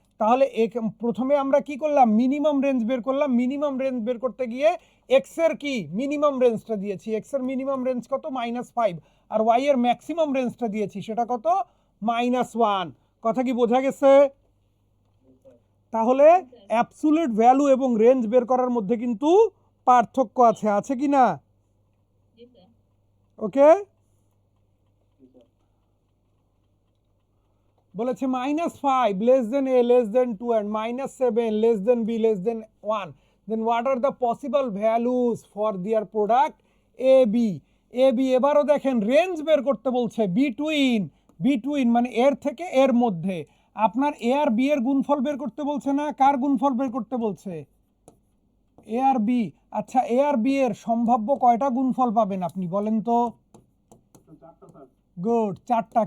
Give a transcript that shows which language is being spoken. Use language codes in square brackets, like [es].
[bn] তাহলে প্রথমে আমরা কি করলাম, মিনিমাম রেঞ্জ বের করলাম, মিনিমাম রেঞ্জ বের করতে গিয়ে এক্স এর কি মিনিমাম রেঞ্জটা দিয়েছি, এক্স এর মিনিমাম রেঞ্জ কত -5, আর ওয়াই এর ম্যাক্সিমাম রেঞ্জটা দিয়েছি সেটা কত -1। কথা কি বোঝা গেছে? তাহলে অ্যাবসুলুট ভ্যালু এবং রেঞ্জ বের করার মধ্যে কিন্তু পার্থক্য আছে, আছে কি না? ওকে, বলেছে [en] -5 less than a less than 2 and -7 less than b less than 1, then what are the possible values for their product a b, a b। [bn] এবারও দেখেন রেঞ্জ বের করতে বলছে বিটুইন, বিটুইন মানে এর থেকে এর মধ্যে, আপনার এ আর বি এর গুণফল বের করতে বলছে না, কার গুণফল বের করতে বলছে এ আর বি। আচ্ছা এ আর বি এর সম্ভাব্য কয়টা গুণফল পাবেন আপনি বলেন তো? গুড, 4টা।